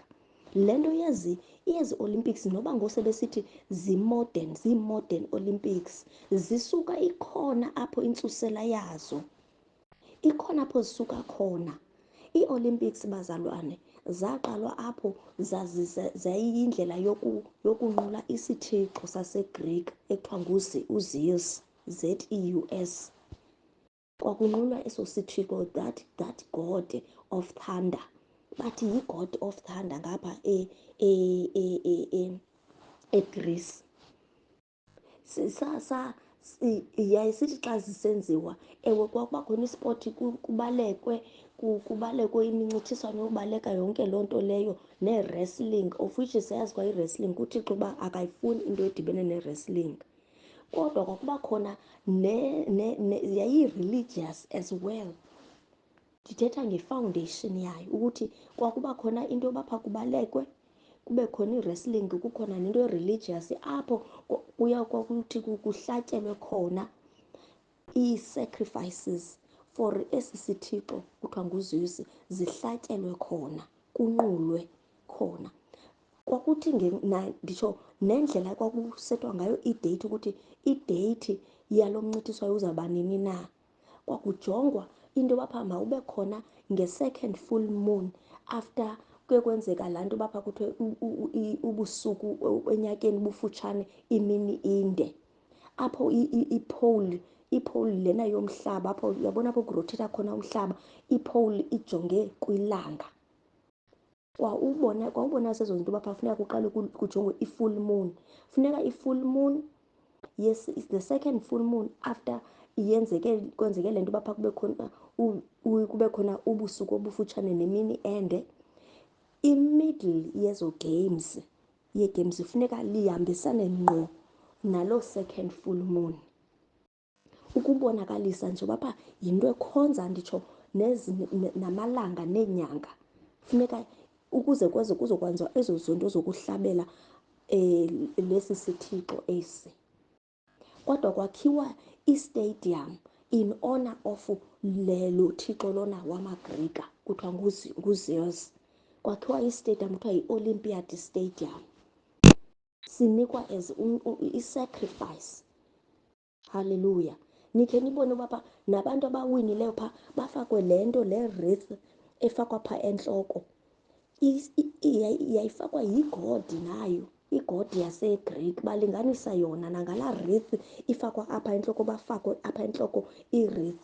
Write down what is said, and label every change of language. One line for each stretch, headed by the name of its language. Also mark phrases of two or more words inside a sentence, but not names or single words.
Xhosa: Le nto yezi Olympics noba ngosebesithi zii-modern Olympics, zisuka ikhona apho intsusela yazo, ikhona apho zisuka khona. Ii-Olympics bazalwane zaqalwa apho zayiyindlela yokunqula isithixo saseGreek ekuthiwa uZeus, ZEUS. Kwakunqulwa eso sithixo,
English: that god of thunder, bathi yi-god of thunder
Xhosa: ngapha eGreece. Yayisithi xa zisenziwa, ewe kwakuba khona ispoti, kubalekwe imincithiswano yobaleka yonke loo nto leyo, ne-wrestling,
English: of which
Xhosa: siyazi kwa i-wrestling kuThixo uba akayifuni into edibene ne-wrestling. Kodwa kwakuba khona
English: yayi-religious as well.
Xhosa: Ndithetha nge-foundation yayo ukuthi kwakuba khona into yobapha kubalekwe, kube khona i-wrestling, kukhona nento religious apho kwakuthi kuhlatyelwe khona
English: ii-sacrifices for
Xhosa: esi sithixo kuthiwa nguZeus, zihlatyelwe khona, kunqulwe khona. Kwakuthi nditsho nendlela kwakusetwa ngayo ideyithi, ukuthi ideyithi yalo mncithiswayo uzawuba nini na. Kwakujongwa into bapha mawube khona
English: nge-second full moon after
Xhosa: kuye kwenzeka laa nto bapha kuthiwe ubusuku enyakeni bufutshane, imini inde, apho ipole lena yomhlaba, apho uyabona apho kurothetha khona umhlaba, ipole ijonge kwilanga. Kwawubona zezo zinto bapha funeka kuqale kujongwe
English: i-full moon.
Xhosa: Funeka
English: i-full moon, yes, it's the second full moon after
Xhosa: kwenzeke le nto bapha kube khona ubusuku obufutshane nemini ende. I-middle yezo games yegames ifuneka lihambisane ngqo nalo
English: second full moon,
Xhosa: ukubonakalisa nje bapha yinto ekhonza nditsho namalanga neenyanga, funeka ukuze kuzokwenziwa ezo zinto zokuhlabela lesi sithixo esi. Kodwa kwakhiwa istadium
English: in honor of
Xhosa: lelo thixo lona wamaGrika kuthiwa nguZeus. Kwakhiwa istadium kuthiwa yi-Olympiad Stadium, sinikwa as i-sacrifice. Haleluya. Nikhe nibone bapha nabantu abawinileyo pha bafakwe le nto le wreath efakwa pha entloko, yayifakwa yigod nayo, igod yaseGreek balinganisa yona nangala wreath ifakwa apha entloko, bafakwe apha entloko i-wreath.